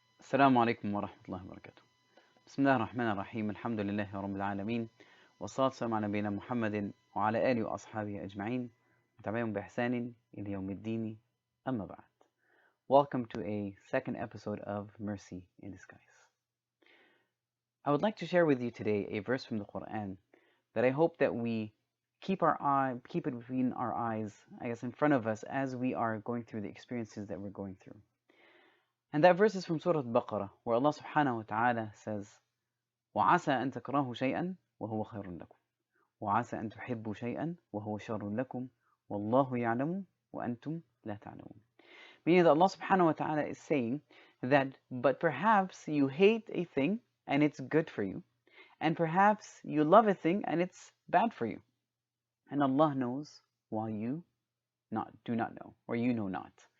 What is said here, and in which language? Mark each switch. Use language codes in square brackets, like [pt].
[ar] السلام عليكم ورحمة الله وبركاته. بسم الله الرحمن الرحيم. الحمد لله رب العالمين، والصلاة والسلام على نبينا محمد وعلى آله وأصحابه أجمعين وتابعهم بإحسان إلى يوم الدين. أما بعد. [en] Welcome to a second episode of Mercy in Disguise. I would like to share with you today a verse from the Quran that I hope that we keep it between our eyes, in front of us as we are going through the experiences that we're going through. And that verse is from Surah Al-Baqarah, where Allah subhanahu wa ta'ala says, [ar] وَعَسَى أَن تَكْرَهُ شَيْئًا وَهُوَ خَيْرٌ لَكُمْ وَعَسَى أَن تُحِبُّوا شَيْئًا وَهُوَ شَرٌ لَكُمْ وَاللَّهُ يَعْلَمُ وَأَنْتُمْ لَا تَعْلَمُونَ. [en] Meaning that Allah subhanahu wa ta'ala is saying that, but perhaps you hate a thing and it's good for you, and perhaps you love a thing and it's bad for you. And Allah knows while you do not know, or you know not.